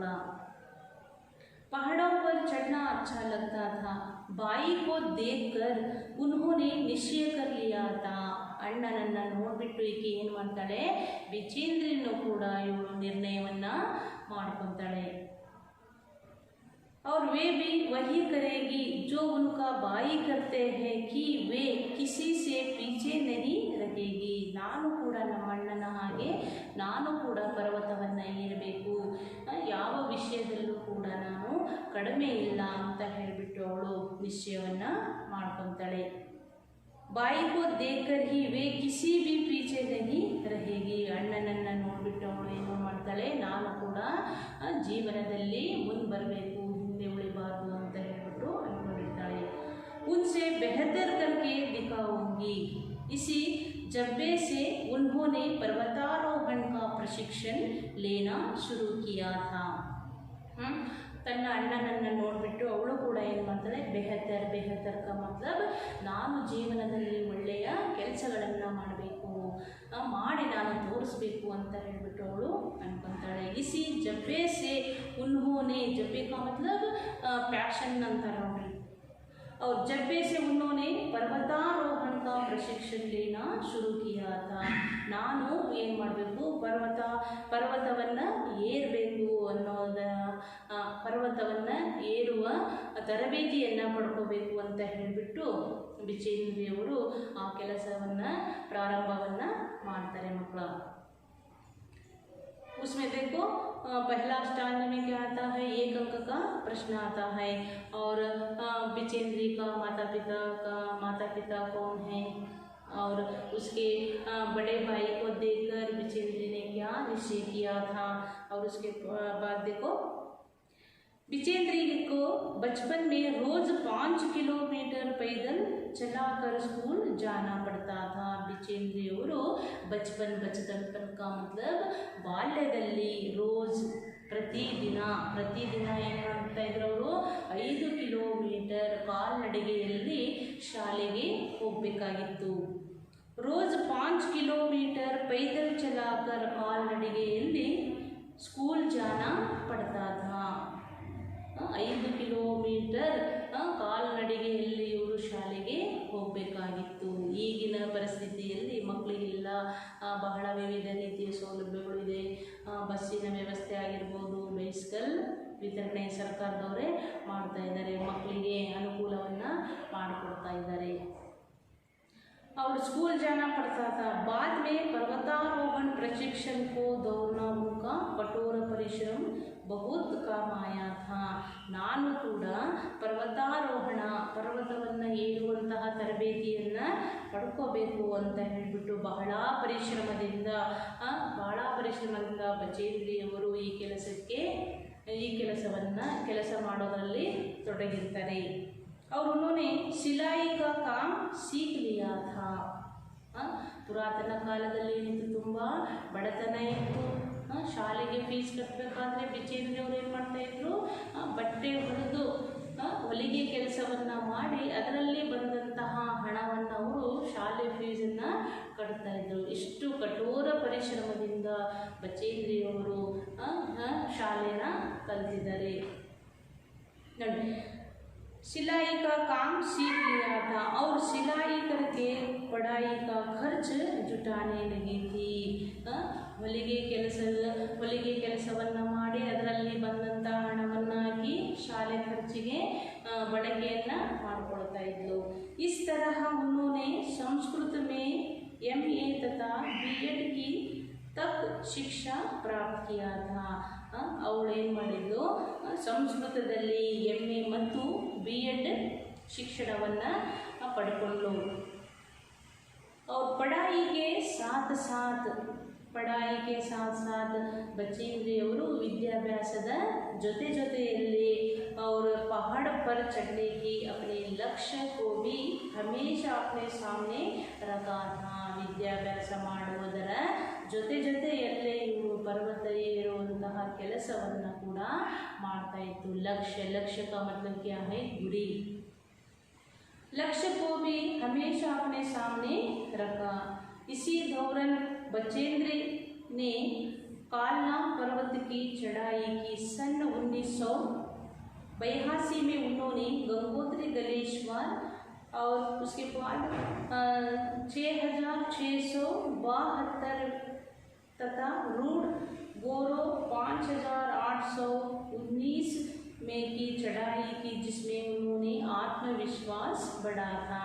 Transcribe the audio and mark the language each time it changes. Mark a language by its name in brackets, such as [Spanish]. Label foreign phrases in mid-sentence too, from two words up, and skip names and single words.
[Hindi] पहाड़ों पर चढ़ना अच्छा लगता था. बाई को देखकर उन्होंने निश्चय कर लिया था. [Kannada] ಅಣ್ಣನನ್ನು ನೋಡಿಬಿಟ್ಟು ಈಕೆ ಏನು ಮಾಡ್ತಾಳೆ, ಬಿಚೇಂದ್ರಿಯನ್ನು ಕೂಡ ಇವಳು ನಿರ್ಣಯವನ್ನು ಮಾಡ್ಕೊತಾಳೆ. [Hindi] और वे भी वही करेगी जो उनका भाई करते हैं कि वे किसी से पीछे नहीं रहेगी. [Kannada] ನಾನು ಕೂಡ ನಮ್ಮ ಅಣ್ಣನ ಹಾಗೆ ನಾನು ಕೂಡ ಪರ್ವತವನ್ನು ಏರಬೇಕು, ಯಾವ ವಿಷಯದಲ್ಲೂ ಕೂಡ ನಾನು ಕಡಿಮೆ ಇಲ್ಲ ಅಂತ ಹೇಳಿಬಿಟ್ಟು ಅವಳು ನಿಶ್ಚಯವನ್ನು ಮಾಡ್ಕೊತಾಳೆ. [Hindi] ಬಾಯಿ को देखकर ही वे किसी भी पीछे नहीं रहेगी. [Kannada] ಅಣ್ಣನನ್ನು ನೋಡಿಬಿಟ್ಟು ಅವಳು ಏನು ಮಾಡ್ತಾಳೆ, ನಾನು ಕೂಡ ಜೀವನದಲ್ಲಿ ಮುಂದೆ ಬರಬೇಕು, ಹಿಂದೆ ಉಳಿಬಾರ್ದು ಅಂತ ಹೇಳಿಬಿಟ್ಟು ಅಂದ್ಕೊಂಡಿರ್ತಾಳೆ. [Hindi] उनसे बेहतर करके दिखाऊंगी. इसी जज्बे से उन्होंने पर्वतारोहण का प्रशिक्षण लेना शुरू किया था. [Kannada] ತನ್ನ ಅಣ್ಣನನ್ನು ನೋಡಿಬಿಟ್ಟು ಅವಳು ಕೂಡ ಏನು ಮಾಡ್ತಾಳೆ, [Hindi] बेहतर बेहतर का मतलब [Kannada] ನಾನು ಜೀವನದಲ್ಲಿ ಒಳ್ಳೆಯ ಕೆಲಸಗಳನ್ನು ಮಾಡಬೇಕು, ಮಾಡಿ ನಾನು ತೋರಿಸ್ಬೇಕು ಅಂತ ಹೇಳಿಬಿಟ್ಟು ಅವಳು ಅನ್ಕೊತಾಳೆ. [Hindi] इसी जज़्बे से उन्होंने, जज़्बे का मतलब ಪ್ಯಾಷನ್ [Kannada] ಅಂತಾರೆ ನೋಡ್ರಿ. [Hindi] और जब्बे से उन्होंने पर्वतारोहण का प्रशिक्षण लेना शुरू किया था. [Kannada] ನಾನು ಏನು ಮಾಡಬೇಕು, ಪರ್ವತವನ್ನು ಏರಬೇಕು ಅನ್ನೋದ ಪರ್ವತವನ್ನು ಏರುವ ತರಬೇತಿಯನ್ನು ಪಡ್ಕೋಬೇಕು ಅಂತ ಹೇಳಿಬಿಟ್ಟು ಬಿಚೇಂದ್ರಿಯವರು ಆ ಕೆಲಸವನ್ನು ಪ್ರಾರಂಭವನ್ನು ಮಾಡ್ತಾರೆ ಮಕ್ಕಳ. [Hindi] उसमें देखो पहला स्टांज में क्या आता है, एक अंक का प्रश्न आता है. और बिचेंद्री का माता पिता कौन है, और उसके बड़े भाई को देखकर बिचेंद्री ने क्या निश्चय किया था. और उसके बाद देखो बिचेंद्री को बचपन में रोज 5 किलोमीटर पैदल चलाकर स्कूल जाना पड़ता था. [Kannada] बिचेंद्रियವರು [Hindi] बचपन का मतलब [Kannada] ಬಾಲ್ಯದಲ್ಲಿ ರೋಜ್ ಪ್ರತಿದಿನ ಏನು ಮಾಡ್ತಾ ಇದ್ರು, ಅವರು 5 ಕಿಲೋಮೀಟರ್ ಕಾಲ್ನಡಿಗೆಯಲ್ಲಿ ಶಾಲೆಗೆ ಹೋಗಬೇಕಾಗಿತ್ತು. [Hindi] ರೋಜ್ 5 किलोमीटर पैदल चलाकर ಕಾಲ್ನಡಿಗೆಯಲ್ಲಿ स्कूल जाना पड़ता था. [Kannada] 5 ಕಿಲೋಮೀಟರ್ ಕಾಲ್ನಡಿಗೆಯಲ್ಲಿ ಇವರು ಶಾಲೆಗೆ ಹೋಗಬೇಕಾಗಿತ್ತು. ಈಗಿನ ಪರಿಸ್ಥಿತಿಯಲ್ಲಿ ಮಕ್ಕಳಿಗೆಲ್ಲ ಬಹಳ ವಿವಿಧ ರೀತಿಯ ಸೌಲಭ್ಯಗಳಿದೆ. ಬಸ್ಸಿನ ವ್ಯವಸ್ಥೆ ಆಗಿರ್ಬೋದು, ಬೈಸಿಕಲ್ ವಿತರಣೆ ಸರ್ಕಾರದವರೇ ಮಾಡ್ತಾ ಇದ್ದಾರೆ, ಮಕ್ಕಳಿಗೆ ಅನುಕೂಲವನ್ನು ಮಾಡಿಕೊಡ್ತಾ ಇದ್ದಾರೆ. [Hindi] और स्कूल जाना पड़ता था. बाद में पर्वतारोहण प्रशिक्षण को दौड़ना उनका कठोर परिश्रम बहुत काम आया था. [Kannada] ನಾನು ಕೂಡ ಪರ್ವತವನ್ನು ಏರುವಂತಹ ತರಬೇತಿಯನ್ನು ಪಡ್ಕೋಬೇಕು ಅಂತ ಹೇಳಿಬಿಟ್ಟು ಬಹಳ ಪರಿಶ್ರಮದಿಂದ ಬಚೇಂದ್ರಿಯವರು ಕೆಲಸ ಮಾಡೋದರಲ್ಲಿ ತೊಡಗಿರ್ತಾರೆ. [Hindi] और उन्होंने सिलाई का काम सीख लिया था. [Kannada] ಪುರಾತನ ಕಾಲದಲ್ಲಿ ಏನಿತ್ತು, ತುಂಬ ಬಡತನ ಇತ್ತು. ಶಾಲೆಗೆ ಫೀಸ್ ಕಟ್ಟಬೇಕಾದ್ರೆ ಬಿಚೇಂದ್ರಿಯವರು ಏನು ಮಾಡ್ತಾಯಿದ್ರು, ಬಟ್ಟೆ ಹೊಲಿದು ಹೊಲಿಗೆ ಕೆಲಸವನ್ನು ಮಾಡಿ ಅದರಲ್ಲಿ ಬಂದಂತಹ ಹಣವನ್ನು ಅವರು ಶಾಲೆ ಫೀಸನ್ನು ಕಟ್ತಾಯಿದ್ರು. ಇಷ್ಟು ಕಠೋರ ಪರಿಶ್ರಮದಿಂದ ಬಚೇಂದ್ರಿಯವರು ಶಾಲೆನ ಕಲಿತಿದ್ದಾರೆ ನೋಡಿ. [Hindi] सिलाई का काम सीख लिया था और सिलाई करके पढ़ाई का खर्च जुटाने लगी थी. [Kannada] ಹೊಲಿಗೆ ಕೆಲಸವನ್ನು ಮಾಡಿ ಅದರಲ್ಲಿ ಬಂದಂಥ ಹಣವನ್ನು ಹಾಕಿ ಶಾಲೆ ಖರ್ಚಿಗೆ ಬಳಕೆಯನ್ನು ಮಾಡಿಕೊಳ್ತಾ ಇದ್ಲು. [Hindi] इस तरह उन्होंने संस्कृत में MA तथा B.Ed की तक शिक्षा प्राप्त किया था. [Kannada] ಅವಳು ಏನು ಮಾಡಿದ್ಲು, ಸಂಸ್ಕೃತದಲ್ಲಿ MA ಮತ್ತು B.Ed ಶಿಕ್ಷಣವನ್ನು ಪಡ್ಕೊಂಡ್ಳು. [Hindi] और पढ़ाई के साथ साथ बचेंद्रियವರು [Kannada] ವಿದ್ಯಾಭ್ಯಾಸದ ಜೊತೆಯಲ್ಲಿ [Hindi] और पहाड़ पर चढ़ने की अपने लक्ष्य को भी हमेशा अपने सामने रखा था. [Kannada] ವಿದ್ಯಾಭ್ಯಾಸ ಮಾಡುವುದರ ಜೊತೆಯಲ್ಲೇ ಇವರು ಪರ್ವತ ಏರುವ ಕೆಲಸವನ್ನು ಕೂಡ ಮಾಡ್ತಾ ಇತ್ತು। [Hindi] लक्ष्य का मतलब क्या है? गुरी। लक्ष्य को भी हमेशा अपने सामने रखा। इसी दौरान बचेंद्र ने कालना पर्वत की चढ़ाई की। सन 1982 में उन्होंने गंगोत्री गलेश्वर और उसके बाद 6672 तथा रूढ़ गोरो 5819 में की चढ़ाई की, जिसमें उन्होंने आत्मविश्वास बढ़ा था।